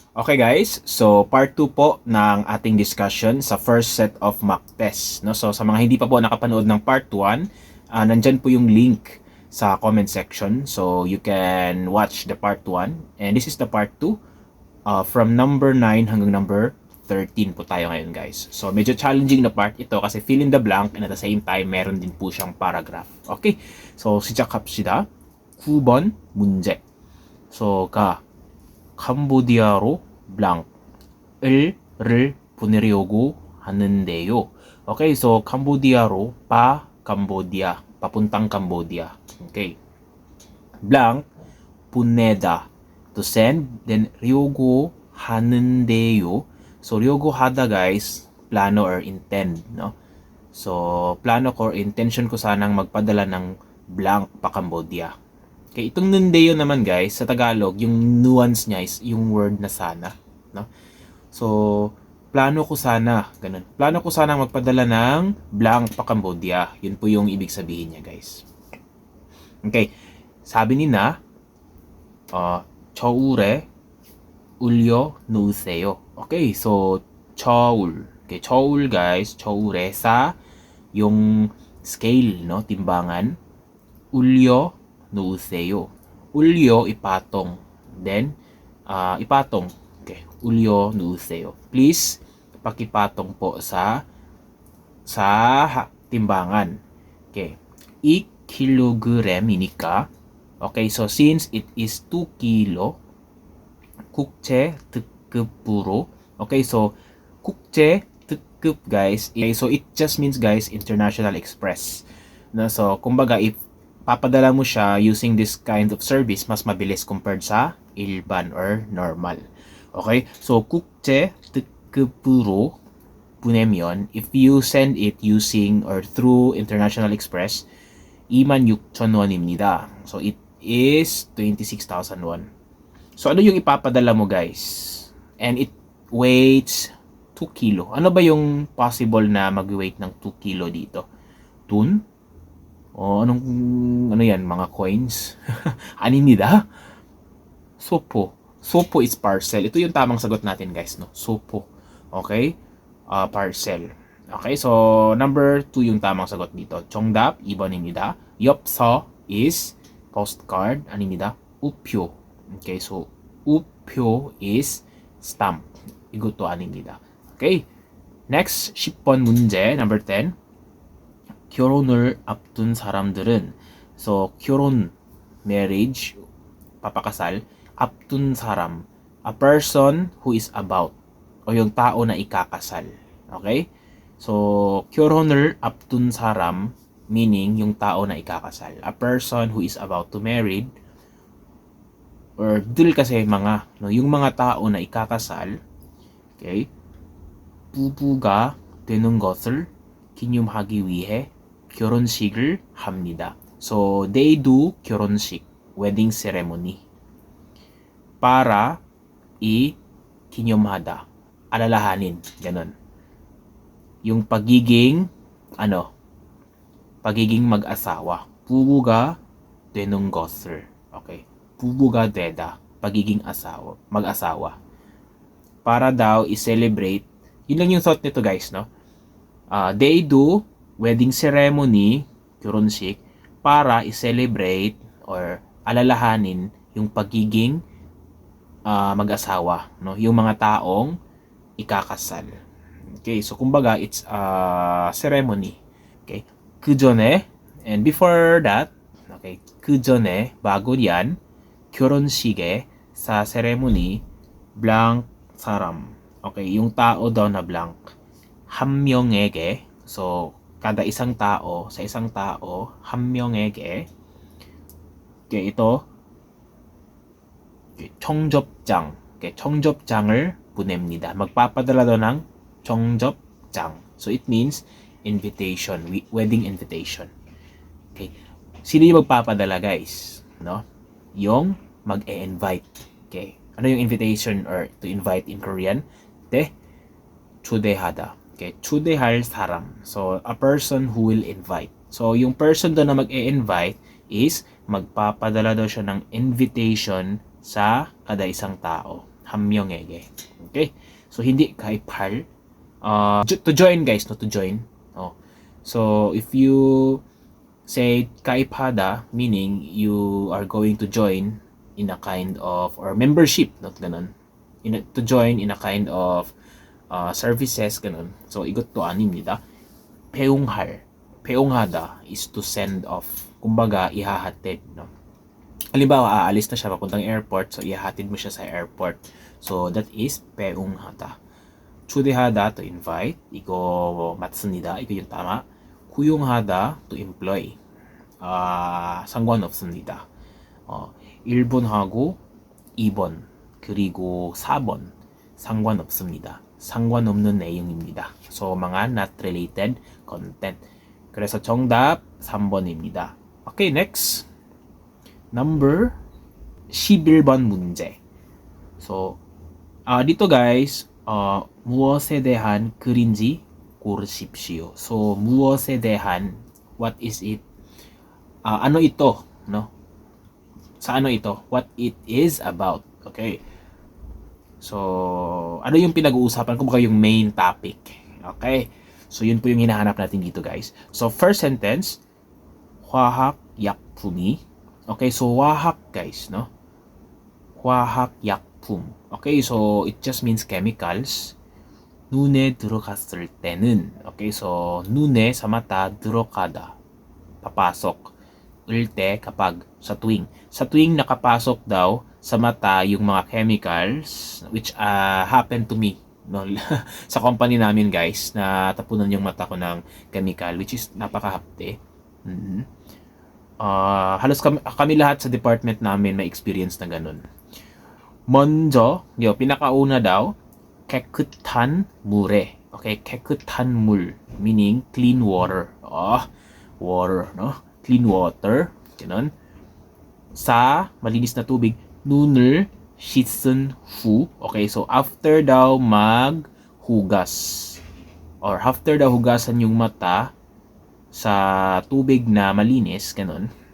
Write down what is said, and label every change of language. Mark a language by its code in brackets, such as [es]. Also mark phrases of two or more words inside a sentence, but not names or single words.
[en] Okay guys, so part 2 [tl] po ng ating [en] discussion sa first set of mock tests. No? [tl] So sa mga hindi pa po nakapanood ng part 1, nandyan po yung link sa [en] comment section. So you can watch the part 1. And this is the part 2 from number 9 hanggang number 13 [tl] po tayo ngayon [en] guys. So medyo challenging na part ito kasi fill in the blank and at the same time meron din po siyang paragraph. Okay, so [ko] 시작합시다. 9번 문제. So 캄보디아로 blank을 보내려고 하는데요. [en] Okay, so [tl] 캄보디아로 Cambodia, papuntang Cambodia. [en] Okay. [ko] Blank, 보내다, [en] to send. Then [ko] 려고 하는데요. [en] So [ko] 려고 하다 [en] guys, plano or intend, no? [tl] So plano ko or intention ko sanang magpadala ng blank pa Cambodia. Okay, itong nundeyo naman guys, sa Tagalog, yung nuance niya is yung word na sana. No? So, plano ko sana, ganun. Plano ko sana magpadala ng blank pa Cambodia. Yun po yung ibig sabihin niya guys. Okay, sabi ni na, [ko] 저울에 올려 놓으세요. [en] Okay, so, [tl] 저울. Okay, 저울 guys, 저울에 sa, yung scale, no, timbangan. [ko] 올려 놓으세요. [tl] 올려 ipatong. Then ipatong. [ko] Okay, 올려 놓으세요. [tl] Please pakipatong po sa timbangan. [ko] Okay. 2kg이니까. [en] Okay, so since it is 2 kilo, [ko] 국제 특급으로. [en] Okay, so [ko] 국제 특급 guys. [en] Okay, so it just means guys international express. [tl] No, so kumbaga if papadala mo siya [en] using this kind of service, [tl] mas mabilis compared sa 일반 or normal. Okay? [en] So, [ko] 국제 특급으로 보내면, [en] if you send it using or through International Express, 26,000원입니다. So, it is 26,000 won. So, [tl] ano yung ipapadala mo guys? [en] And it weighs 2 kilo. [tl] Ano ba yung possible na mag-weight ng 2 kilo dito? Tun? O ano yan, mga coins? [ko] 아닙니다? 소포. [en] Sopo is parcel. [tl] Ito yung tamang sagot natin guys, no? [en] Sopo. Okay? Parcel. Okay, so number 2 [tl] yung tamang sagot dito. [ko] 정답 2번입니다. 엽서 [en] is postcard. [ko] 아닙니다. 우표. [en] Okay, so 우표 is stamp. [ko] 이것도 아닙니다. [en] Okay. Next [ko] 10번 문제, [en] number 10. [ko] 결혼을 앞둔 사람들은, so 결혼, marriage, papakasal, 앞둔 사람, [en] a person who is about, [tl] o yung tao na ikakasal. Okay? So [ko] 결혼을 앞둔 사람 [tl] meaning yung tao na ikakasal, [en] a person who is about to marry, or 들 [tl] kasi mga, no, yung mga tao na ikakasal. [en] Okay? [ko] 부부가 되는 것을 기념하기 위해 결혼식을 합니다. [en] So, they do 결혼식, wedding ceremony. [tl] Para 기념하다, alalahanin, ganun. Yung pagiging, pagiging mag-asawa. [ko] 부부가 되는 것을. Okay. 부부가 되다, [tl] pagiging asawa, mag-asawa. Para daw i-celebrate, yun lang yung thought nito guys, no? [en] They do wedding ceremony, [tl] 결혼식, para i-celebrate or alalahanin yung pagiging mag-asawa, no? Yung mga taong ikakasal. [en] Okay, so kumbaga it's a ceremony. [ko] Okay, 그 전에, [en] and before that, [ko] okay, 그 전에, [tl] bago yan, 결혼식에, sa ceremony, [ko] blank 사람. [tl] Okay, yung tao daw na blank. [ko] 한 명에게, [tl] so kada isang tao, sa isang tao, [ko] 한 명에게. Okay, ito, 청접장. Okay, 청접장을 보냅니다. [tl] magpapadala daw ng 청접장. [en] So it means invitation, wedding invitation. [tl] Okay, sino yung magpapadala guys? [en] No? [tl] Yung mag-e-invite. [en] Okay, [tl] ano yung [en] invitation or to invite in Korean? [ko] 초대하다. Okay, 초대할 사람. [en] So, a person who will invite. So, [tl] yung person doon na mag-e-invite is magpapadala daw siya ng invitation sa kada isang tao. [ko] 한 명에게. [tl] Okay? So hindi 가입할. [en] To join guys, no, to join. So if you say 가입하다, meaning you are going to join in a kind of, or membership, not ganun. To join in a kind of services, [tl] ganun. [ko] So igot to 아닙니다. 배웅할, 배웅하다 [en] is to send off. [tl] Kumbaga, ihahatid, no? Halimbawa, aalis na siya papuntang airport, so ihahatid mo siya sa airport. [ko] So that is 배웅하다. 초대하다 [en] to invite, [ko] 이거 맞습니다. 이거 [tl] yung tama. [ko] 고용하다 [en] to employ. [ko] 상관없습니다. 1번하고 2번 그리고 4번 상관없습니다. 상관없는 내용입니다. [en] So mga not related content. [ko] 그래서 정답 3번입니다. [en] Okay, next. Number 11번 문제. [tl] So dito guys, [ko] 무엇에 대한 글인지 고르십시오. So 무엇에 대한, [en] what is it? [tl] Ano ito, no? Sa ano ito? [en] What it is about. Okay. So, [tl] ano yung pinag-uusapan? Kumbaga yung [en] main topic. Okay. [tl] So, yun po yung hinahanap natin dito, guys. [en] So, first sentence, 화학약품이. [ko] Okay, so 화학, guys, no? 화학약품. [en] Okay, so it just means chemicals. [ko] 눈에 들어갔을 때는, [en] okay, so [tl] 눈에 sa mata, 들어가다, papasok. 때 kapag sa tuwing nakapasok daw sa mata yung mga chemicals [en] which happened to me, [tl] no? Sa company namin guys, na tapunan yung mata ko ng chemical [en] which is [tl] napakahapte. Halos kami lahat sa department namin may experience na ganun. 먼저, pinakauna daw, [ko] 깨끗한 물에. [en] Okay, 깨끗한 물 meaning clean water. Water, no? Clean water, [tl] ganun. Sa malinis na tubig, [ko] 눈을 씻은 후. [tl] Okay, so after daw maghugas, or after daw hugasan yung mata sa tubig na malinis, ganun.